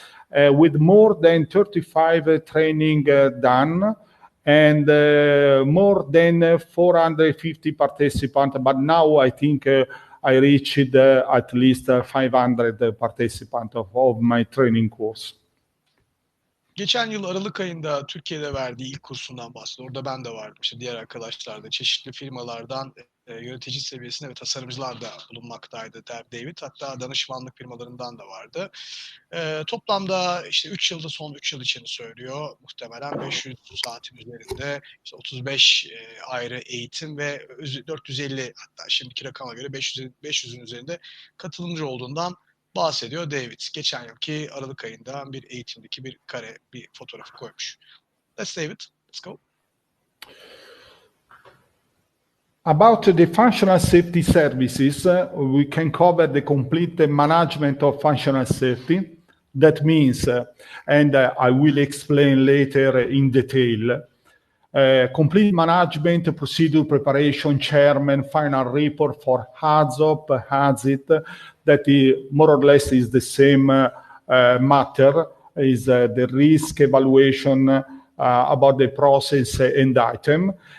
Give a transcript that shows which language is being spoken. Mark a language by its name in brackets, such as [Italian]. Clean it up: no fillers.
[English] With more than 35 training done and more than 450 participants. But now I think I reached at least 500 participants of my training course. [Turkish] Geçen yıl Aralık ayında Türkiye'de verdiği ilk kursundan bahsediyor. Orada ben de vardım. İşte diğer arkadaşlar da çeşitli firmalardan yönetici seviyesinde ve tasarımcılar da bulunmaktaydı David. Hatta danışmanlık firmalarından da vardı. Toplamda işte 3 yılda son 3 yıl için söylüyor. Muhtemelen 500 saatin üzerinde işte 35 ayrı eğitim ve 450 hatta şimdiki rakama göre 500'ün üzerinde katılımcı olduğundan bahsediyor David. Geçen yılki Aralık ayında bir eğitimdeki bir kare, bir fotoğrafı koymuş. [English] That's David. Let's go. About the functional safety services, we can cover the complete management of functional safety. That means, and I will explain later in detail, complete management, procedure preparation, chairman, final report for HAZOP, HAZIT, that more or less is the same matter, is the risk evaluation about the process and item.